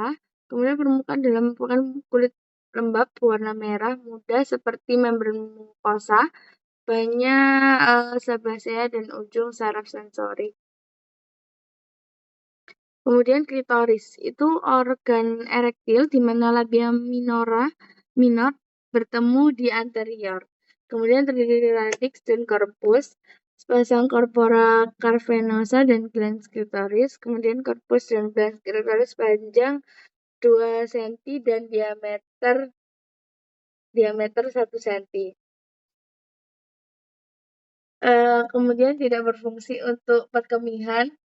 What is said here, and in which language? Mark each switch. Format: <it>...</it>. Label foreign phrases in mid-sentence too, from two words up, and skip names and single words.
<id>Kemudian permukaan dalam merupakan kulit lembab berwarna merah muda seperti membran mukosa, banyak sebasea dan ujung saraf sensorik. Kemudian klitoris itu organ erektil di mana labia minor bertemu di anterior. Kemudian terdiri dari radix dan corpus, sepasang</id> <la>corpora cavernosa</la> <id>dan glans klitoris. Kemudian corpus dan glans klitoris panjang 2 cm dan diameter 1 cm. Kemudian tidak berfungsi untuk perkemihan.</id>